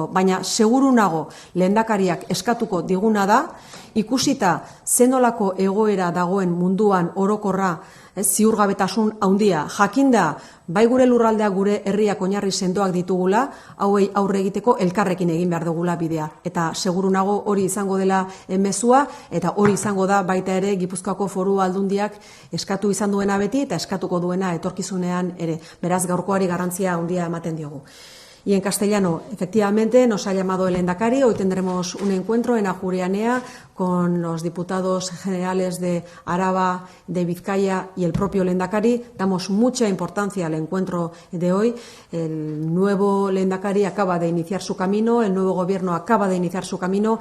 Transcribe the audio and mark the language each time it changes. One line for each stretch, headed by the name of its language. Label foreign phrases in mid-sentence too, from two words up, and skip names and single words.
Basque: Baina seguru nago lehendakariak eskatuko diguna da, ikusita zenolako egoera dagoen munduan orokorra, ziurgabetasun handia, jakinda, bai gure lurraldea gure herriak oinarri sendoak ditugula, hauei aurre egiteko elkarrekin egin behar dugula bidea. Eta seguru nago hori izango dela mezua, eta hori izango da baita ere Gipuzkoako Foru Aldundiak eskatu izan duena beti, eta eskatuko duena etorkizunean ere. Beraz, gaurkoari garrantzia handia ematen diogu.
Spanish: Y en castellano, efectivamente, nos ha llamado el Lehendakari. Hoy tendremos un encuentro en Ajurianea con los diputados generales de Araba, de Vizcaya y el propio Lehendakari. Damos mucha importancia al encuentro de hoy. El nuevo Lehendakari acaba de iniciar su camino, el nuevo gobierno acaba de iniciar su camino.